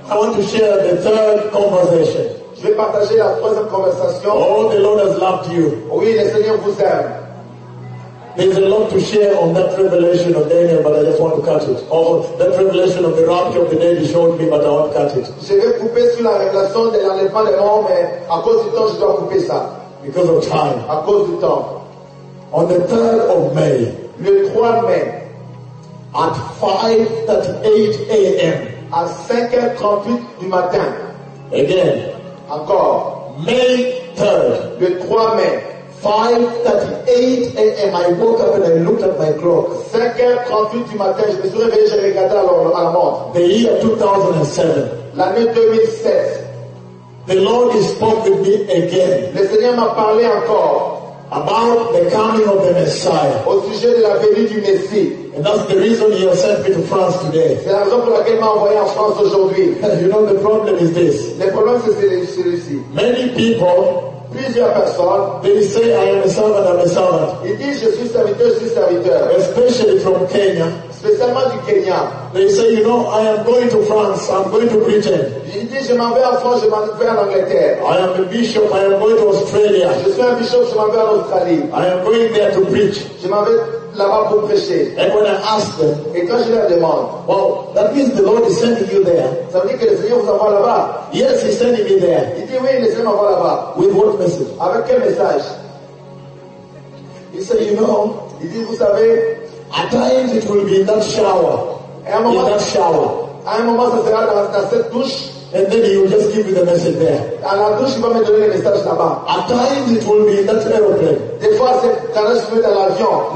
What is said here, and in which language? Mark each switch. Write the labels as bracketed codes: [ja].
[en] I want to share the third conversation. [fr] Je vais partager la troisième conversation. [en] Oh, the Lord has loved you. [fr] Oui, le Seigneur vous aime. [en] There's a lot to share on that revelation of Daniel, but I just want to cut it. Or that revelation of the rapture of the dead he showed me, but I want to cut it. [fr] Je vais couper sur la révélation de l'enlèvement des morts, mais à cause du temps, je dois couper ça. [en] Because of time. [fr] À cause du temps. [en] On the 3rd of May. [fr] Le 3 mai. [en] At 5:38 a.m. [fr] À 5h38 du matin. [en] Again. [fr] Encore. [en] May 3rd. [fr] Le 3 mai. [en] 5:38 a.m. I woke up and I looked at my clock. [fr] 5h38 du matin. Je me suis réveillé, j'ai regardé à la montre. [en] The year 2007. [fr] L'année 2007. [en] The Lord spoke with me again. [fr] Le Seigneur m'a parlé encore. [en] About the coming of the Messiah. [fr] Au sujet de la venue du Messie. [en] And that's the reason he has sent me to France today. [fr] C'est la raison pour laquelle m'a envoyé en France aujourd'hui. [en] You know the problem is this. [fr] Le problème c'est celui-ci. [en] Many people. [fr] Plusieurs personnes. [en] They say I am a servant, I'm a servant. [fr] Ils disent je suis serviteur, je suis serviteur. [en] Especially from Kenya. [fr] Spécialement du Kenya. [en] They say you know I am going to France, I'm going to Britain. [fr] Ils disent je m'en vais en France, je m'en vais en Angleterre. [en] I am a bishop, I am going to Australia. [fr] Je suis un bishop, je m'en vais en Australie. [en] I am going there to preach. [fr] Je m'en vais là-bas pour prêcher. [en] And when I ask them, [fr] et quand je leur demande, [en] well, that means the Lord is sending you there. [fr] Ça veut dire que le Seigneur vous envoie là-bas. [en] Yes, he's sending me there. [fr] Il dit oui, le Seigneur m'envoie là-bas. [en] With what message? [fr] Avec quel message? [en] He said, you know, [fr] il dit vous savez, [en] at times it will be in that shower. [fr] Et moment, [en] in that shower. [fr] À un moment ça sera dans cette douche. [en] And then he will just give you the message there. [fr] À la douche, il va me donner le message là-bas. [en] At times it will be in that aeroplane. [fr] Des fois, c'est quand je suis dans l'avion.